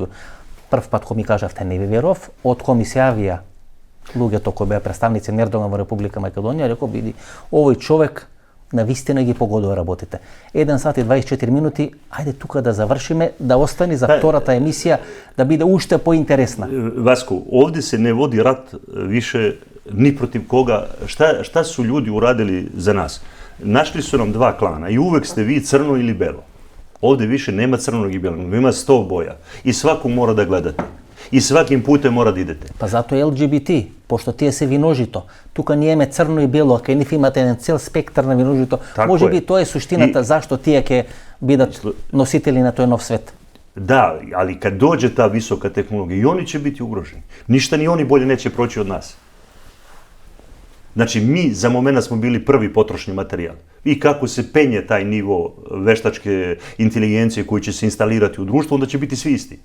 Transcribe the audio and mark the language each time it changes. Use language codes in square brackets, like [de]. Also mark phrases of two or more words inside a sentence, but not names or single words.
[mk] Прв пат кога ми кажавте не ви веров, од кога ми се јавија луѓето кои беа представници на Ердоган во Република Македонија, реков биди овој човек на вистина ги погодува работите. 1 сат и 24 минути, ајде тука да завршиме, да остани за втората емисија, да биде уште поинтересна. [sr] Васко, овде се не води рат више ни против кога. Šta su ljudi uradili za nas? Našli su nam dva klana i uvek ste vi crno ili belo. Ovde više nema crnog i belog, ima 100 boja i svakog mora da gledate. I svakim putem mora da idete. [mk] Па зато е LGBT, пошто тие се виножито. Тука ние имаме црно и бело, а кај нив имате еден цел спектар на виножито. Може би тоа е суштината зашто тие ќе бидат носители на тој нов свет. [sr] Da, ali kad dođe ta visoka tehnologija i oni će biti ugroženi. Ništa ni oni bolje neće proći od nas. Znači, mi za momenta smo bili prvi potrošni materijal. I kako se penje taj nivo veštačke inteligencije koji će se instalirati u društvu, onda će biti svi isti.